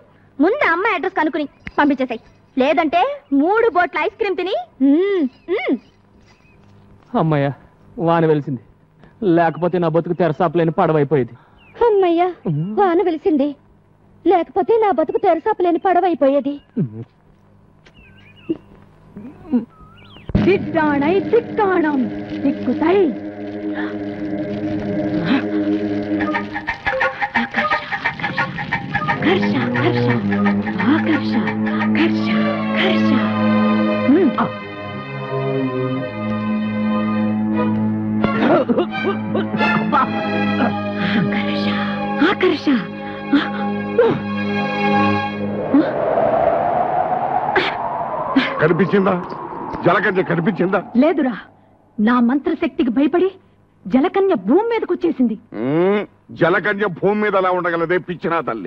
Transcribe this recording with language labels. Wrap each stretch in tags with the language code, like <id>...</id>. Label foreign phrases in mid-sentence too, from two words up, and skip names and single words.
<te>ముందు అమ్మాయి అడ్రస్ కనుక్కుని పంపించేసాయి. లేదంటే 3 బోట్ల ఐస్ క్రీమ్ తిని. అమ్మయ్య, వాన వెలిసింది. లేకపోతే నా బతుకు తెరసాపలేని పడవైపోయేది. అమ్మయ్యా, వాన వెలిసింది. లేకపోతే నా బతుకు తెరసాపలేని పడవైపోయేది. திட்டானை திட்டானம் திக்குதை கர்ஷா கர்ஷா ஆகர்ஷா கர்ஷா கர்ஷா ஆகர்ஷா ஆகர்ஷா కనిపించిందా? జలకన్య కనిపించిందా? లేదురా, నా మంత్రశక్తికి భయపడి జలకన్య భూమి మీదకి వచ్చేసింది. జలకన్య భూమి మీద అలా ఉండగలదే పిచ్చినా తల్లి.</te>